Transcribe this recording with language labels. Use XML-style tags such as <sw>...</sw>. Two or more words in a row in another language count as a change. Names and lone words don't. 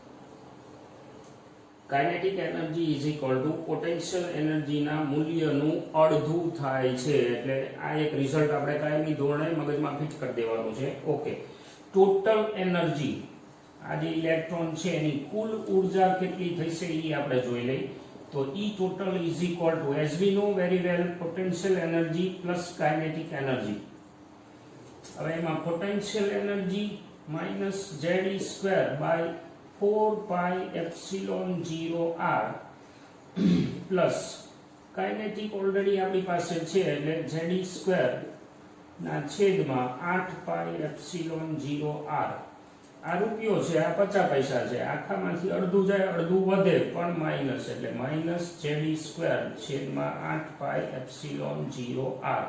<en>kinetic energy is equal to potential energyના</en> <gu>મૂલ્યનું અડધું થાય છે. એટલે આ એક રિઝલ્ટ આપણે કાયમી ધોરણે મગજમાં ફિટ કરી દેવાનું છે. ઓકે,</gu> <en>total energy,</en> <gu>આ જે ઇલેક્ટ્રોન છે એની કુલ ઉર્જા કેટલી થશે એ આપણે જોઈ લઈએ.</gu> <en>તો E total is equal to, as we know very well, potential energy plus kinetic energy.</en> <gu>હવે એમાં</gu> <en>potential energy minus ze²/4πε0r plus kinetic already</en> <gu>આપણી પાસે છે એટલે ze² ના છેદમાં 8πε0r. આ રૂપિયો છે, આ 50 પૈસા છે, આખામાંથી અડધું જાય, અડધું વધે પણ માઇનસ, એટલે -ze² છેદમાં 8πε0r.</gu>